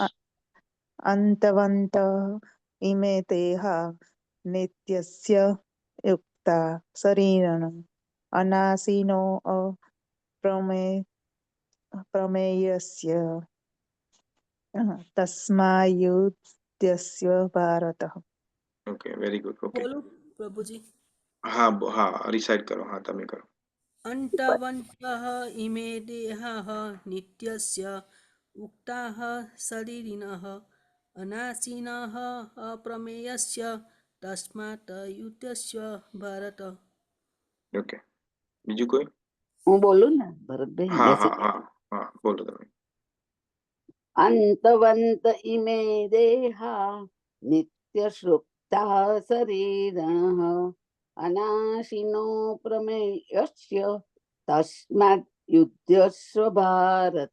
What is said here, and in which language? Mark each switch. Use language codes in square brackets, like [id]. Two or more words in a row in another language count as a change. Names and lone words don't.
[sa] अन्तवन्त इमे तेहा नित्यस्य युक्ता शरीरण अनाशीनो प्रमेयस्य तस्मायुद्धस्य भारत. [en] OK, very good. OK, [gu] બોલું પ્રભુજી? હા, રિસાઇટ કરો. હા, તમે કરો. [sa] અંતવन्तः इमे देहाः नित्यस्य उक्ताः शरीरिणः अनाशिनः अप्रमेयस्य तस्मात् युद्धस्य भारत. [gu] ઓકે, બીજું કોઈ? હું બોલું ને ભરતભાઈ? હા, જય શ્રી હા, બોલો તમે. [sa] अन्तवन्त इमे देहा नित्य सुप्ता शरीरः अनाशिनो प्रमेयस्य तस्मात युद्धस्व भारत.